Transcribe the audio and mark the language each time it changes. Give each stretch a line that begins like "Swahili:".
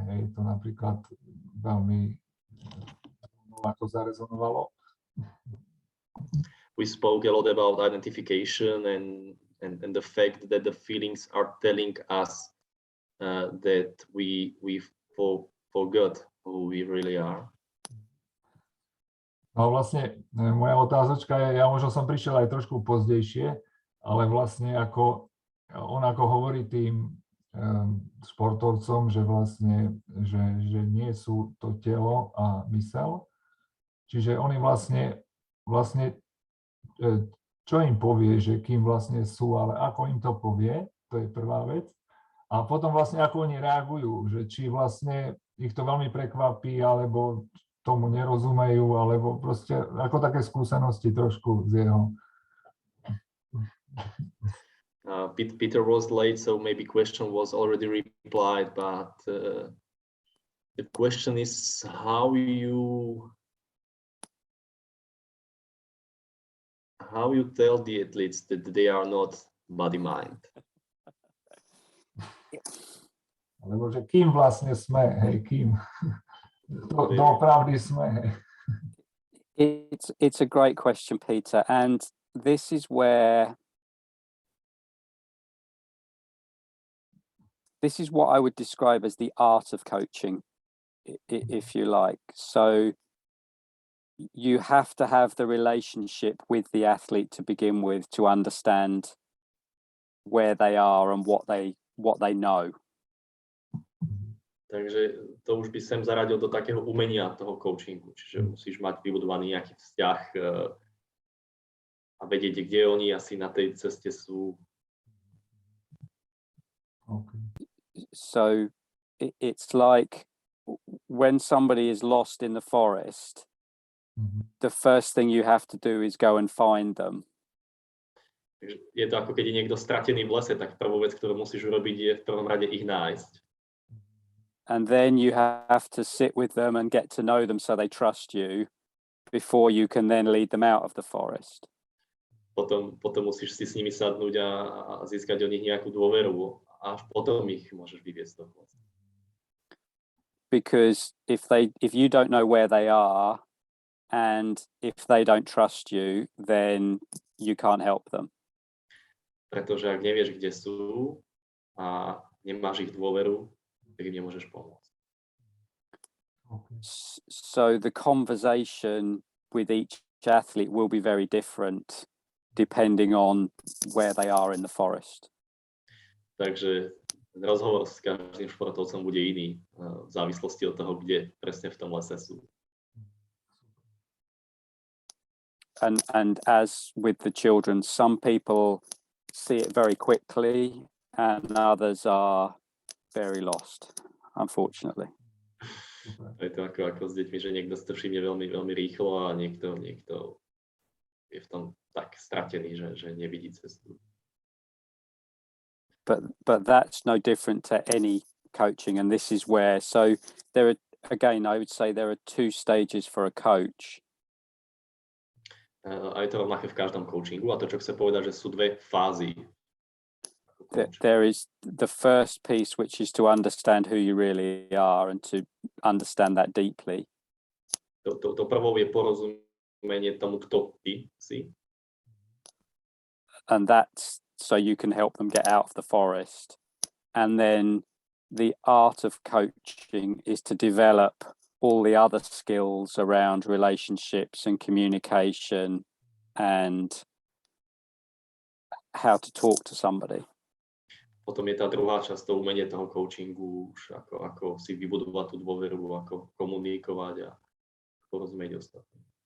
Slovak: Hej, to napríklad veľmi ako zarezonovalo.
English: We spoke a lot about identification and the fact that the feelings are telling us that we forgot who we really are.
Slovak: No vlastne moja otázočka je, ja možno som prišiel aj trošku pozdejšie, ale vlastne on hovorí tým športovcom, že vlastne, že nie sú to telo a mysel. Čiže oni vlastne čo im povie, že kým vlastne sú, ale ako im to povie, to je prvá vec. A potom vlastne ako oni reagujú, že či vlastne ich to veľmi prekvapí, alebo tomu nerozumejú, alebo proste ako také skúsenosti trošku z jeho.
English: Peter was late, so maybe question was already replied, but the question is how you tell the athletes that they are not body-mind.
Slovak: Lebo že kým vlastne sme, hej, kým doopravdy sme, hej.
English: It's a great question, Peter, and this is what I would describe as the art of coaching, if you like. So you have to have the relationship with the athlete to begin with to understand where they are and what they know.
Slovak: Takže to už by sem zaradil do takého umenia toho coachingu, čiže musíš mať vybudovaný nejaký vzťah a vedieť, kde oni asi na tej ceste sú.
English: Okay. So it's like when somebody is lost in the forest, the first thing you have to do is go and find them.
Slovak: Takže je to ako keď je niekto stratený v lese, tak prvú vec, ktorú musíš urobiť, je v prvom rade ich nájsť.
English: And then you have to sit with them and get to know them so they trust you before you can then lead them out of the forest.
Slovak: Potom musíš si s nimi sadnúť a získať od nich nejakú dôveru a až potom ich môžeš vyviesť do lesa.
English: Because if you don't know where they are and if they don't trust you, then you can't help them.
Slovak: Pretože ak nevieš, kde sú a nemáš ich dôveru, tak im nemôžeš pomôcť.
English: Okay. So the conversation with each athlete will be very different depending on where they are in the forest.
Slovak: Takže rozhovor s každým športovcom bude iný v závislosti od toho, kde presne v tom lese sú.
English: And as with the children, some people see it very quickly and others are very lost, unfortunately.
Slovak: Je to ako s deťmi, že niekto si to všimne veľmi, veľmi rýchlo a niekto je v tom tak stratený, že nevidí cestu.
English: But that's no different to any coaching, and this is where, so there are, again, I would say there are two stages for a coach.
Slovak: A je to rovnaké v každom coachingu a to, čo chce povedať, že sú dve fázy.
English: There is the first piece, which is to understand who you really are and to understand that deeply.
Slovak: To prvou je porozumenie tomu, kto ty si.
English: And that's so you can help them get out of the forest. And then the art of coaching is to develop all the other skills around relationships and communication and how to talk to somebody.
Slovak: Potom je tá druhá časť, to umenie toho coachingu, už ako si vybudovať tú dôveru, ako komunikovať a porozumieť ostatným.